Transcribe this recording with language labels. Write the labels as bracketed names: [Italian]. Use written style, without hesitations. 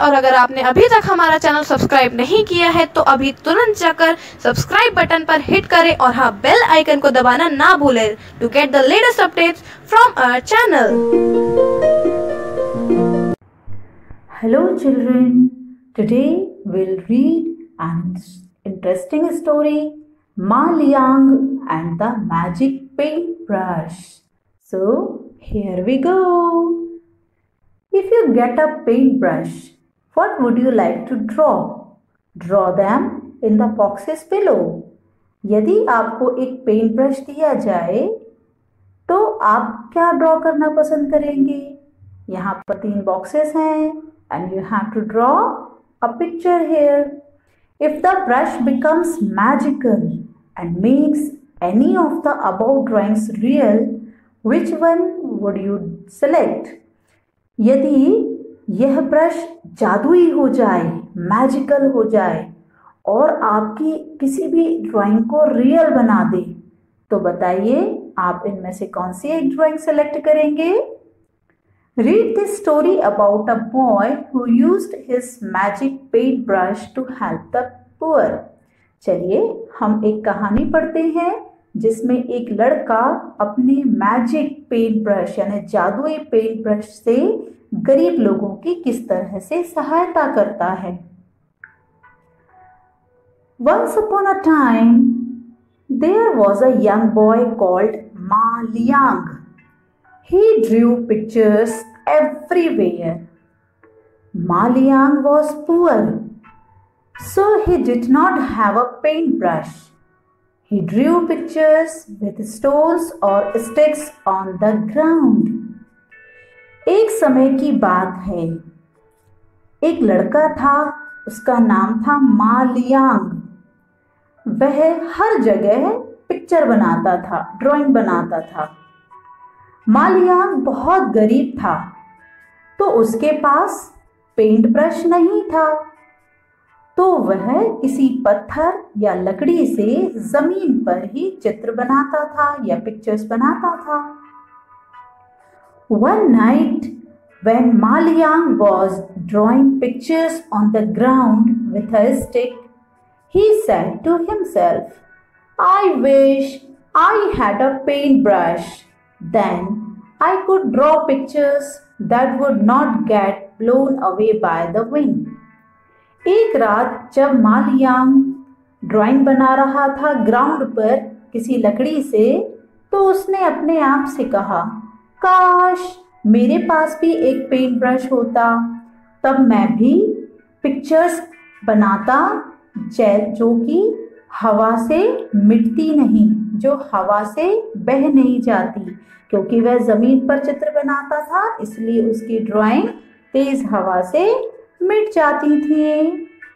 [Hindi] और अगर आपने अभी तक हमारा चैनल सब्सक्राइब नहीं किया है तो अभी तुरंत जाकर सब्सक्राइब बटन पर हिट करें और हाँ बेल आइकन को दबाना ना भूलें [English] To get the latest updates from our channel. Hello children, today we'll read an interesting story, Ma Liang and the Magic Paintbrush. So here we go. If you get a paintbrush, what would you like to draw? Draw them in the boxes below. [Hindi] यदि आपको एक paint brush दिया जाए तो आप क्या draw करना पसंद करेंगे? यहाँ पर 3 बॉक्सेस हैं [English] and you have to draw a picture here. If the brush becomes magical and makes any of the above drawings real, which one would you select? [Hindi] यदि यह ब्रश जादुई हो जाए, मैजिकल हो जाए और आपकी किसी भी ड्राइंग को रियल बना दे, तो बताइए आप इनमें से कौन सी एक ड्राइंग सेलेक्ट करेंगे? [English] Read this story about a boy who used his magic paintbrush to help the poor. [Hindi] चलिए हम एक कहानी पढ़ते हैं जिसमें एक लड़का अपने मैजिक पेंट ब्रश यानी जादुई पेंट ब्रश से गरीब लोगों की किस तरह से सहायता करता है। [English] Once upon a time, there was a young boy called Ma Liang. He drew pictures everywhere. Ma Liang was poor, so he did not have a paintbrush. He drew pictures with stones or sticks on the ground. [Hindi] एक समय की बात है, एक लड़का था, उसका नाम था मा लियांग। वह हर जगह पिक्चर बनाता था, ड्राइंग बनाता था। मा लियांग बहुत गरीब था तो उसके पास पेंट ब्रश नहीं था, तो वह किसी पत्थर या लकड़ी से जमीन पर ही चित्र बनाता था या पिक्चर्स बनाता था। [English] One night when Ma Liang was drawing pictures on the ground with a stick, he said to himself, "I wish I had a paintbrush. Then I could draw pictures that would not get blown away by the wind." [Hindi] एक रात जब मा Liang drawing बना रहा था ground पर किसी लकड़ी से, तो उसने अपने आप से कहा, काश मेरे पास भी एक पेंट ब्रश होता, तब मैं भी पिक्चर्स बनाता जो कि हवा से मिटती नहीं, जो हवा से बह नहीं जाती, क्योंकि वह जमीन पर चित्र बनाता था इसलिए उसकी ड्राइंग तेज हवा से मिट जाती थी।